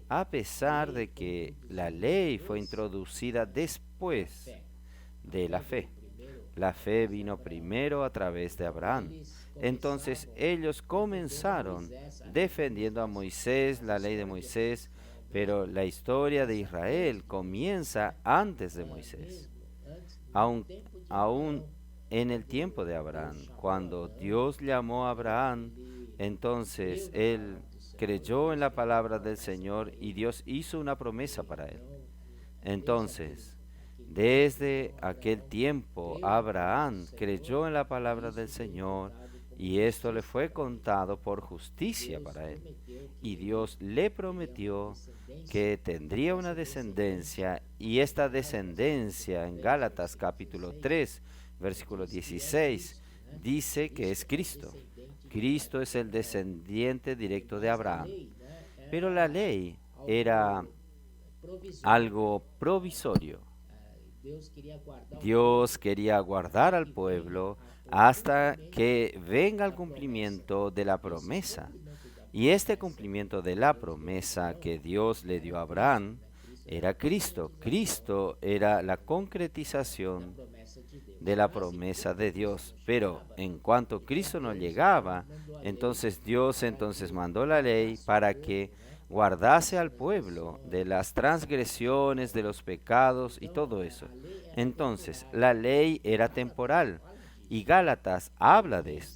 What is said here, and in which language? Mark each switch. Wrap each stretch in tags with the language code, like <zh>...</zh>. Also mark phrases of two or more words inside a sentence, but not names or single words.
<pt>a</pt> <es>a pesar</es> <pt>lei</pt> <es>de</es> <pt>foi</pt> <es>que la</es> <pt>introduzida</pt> <es>ley fue</es> <pt>depois</pt> <es>introducida</es> <pt>da</pt> <es>después</es> <pt>fé. A</pt> <es>de</es> <pt>fé</pt> <es>la</es> <pt>veio</pt> <es>fe.</es> <pt>primeiro</pt> <es>La fe</es> <pt>através de</pt> <es>vino</es> <pt>Abraão.</pt> <es>primero a través de</es> <pt>Então</pt> <es>Abraham.</es> <pt>eles</pt> <es>Entonces</es> <pt>começavam</pt> <es>ellos</es> <pt>defendendo a</pt> <es>comenzaron</es> <pt>Moisés, a lei de</pt> <es>defendiendo a</es> <pt>Moisés.</pt> <es>Moisés,</es> <pt>Mas a</pt> <es>la ley de</es> <pt>história de</pt> <es>Moisés,</es> <pt>Israel</pt> <es>pero la historia de</es> <pt>começa</pt> <es>Israel</es> <pt>antes de Moisés,</pt> <es>comienza antes de Moisés,</es> <pt>mesmo antes no</pt> <es>aun,</es> <pt>tempo de</pt> <es>aún</es> <pt>Abraão,</pt> <es>en el tiempo</es> <pt>quando</pt> <es>de</es> <pt>Deus</pt> <es>Abraham.</es> <pt>chamou</pt> <es>Cuando</es> <pt>Abraão,</pt> <es>Dios llamó a Abraham,</es> <pt>ele</pt> <es>entonces</es> <pt>creu na</pt> <es>él</es> <pt>palavra do Senhor e</pt> <es>creyó en</es> <pt>Deus</pt> <es>la</es> <pt>fez uma</pt> <es>palabra del</es> <pt>promessa para</pt> <es>Señor y</es> <pt>ele.</pt> <es>Dios hizo una promesa</es> <pt>E</pt> <es>para él.</es> <pt>então,</pt> <es>Entonces,</es> <pt>aquele tempo,</pt> <es>desde</es> <pt>então</pt> <es>aquel</es> <pt>Abraão</pt> <es>tiempo,</es> <pt>creu na palavra do</pt> <es>Abraham</es> <pt>Senhor</pt> <es>creyó en la</es> <pt>e</pt> <es>palabra del</es> <pt>isso foi</pt> <es>Señor</es> <pt>contado como</pt> <es>y esto le</es> <pt>justiça</pt> <es>fue</es> <pt>para ele.</pt> <es>contado por</es> <pt>E</pt> <es>justicia</es> <pt>Deus</pt> <es>para él.</es> <pt>prometeu que</pt> <es>Y</es> <pt>ele</pt> <es>Dios le</es> <pt>teria uma</pt> <es>prometió</es> <pt>descendência,</pt> <es>que tendría</es> <pt>e</pt> <es>una</es> <pt>essa descendência,</pt> <es>descendencia y esta</es> <pt>em Gálatas</pt> <es>descendencia</es> <pt>capítulo</pt> <es>en</es> <pt>3,</pt> <es>Gálatas</es> <pt>versículo</pt> <es>capítulo</es> <pt>16,</pt> <es>3, versículo</es> <pt>diz que é</pt> <es>16</es> <pt>Cristo, né?</pt> <es>dice que es</es> <pt>Cristo é o</pt> <es>Cristo.</es> <pt>descendente direto</pt> <es>Cristo es el</es> <pt>de Abraão.</pt> <es>descendiente directo de</es> <pt>Mas a</pt> <es>Abraham.</es> <pt>lei, né,</pt> <es>Pero la ley era</es> <pt>provisório.</pt> <es>algo provisorio.</es> <pt>Deus queria guardar o</pt> <es>Dios quería guardar al pueblo hasta que venga el cumplimiento de la promesa. Y este cumplimiento de la promesa que Dios le dio a Abraham era Cristo. Cristo era la concretización</es> <pt>promessa de Deus.</pt> <es>de la promesa de Dios. Pero en cuanto Cristo no llegaba, entonces Dios mandó la ley para que guardase al pueblo de las transgresiones, de los pecados y todo eso. Entonces, la ley era temporal y Gálatas habla de esto.</es>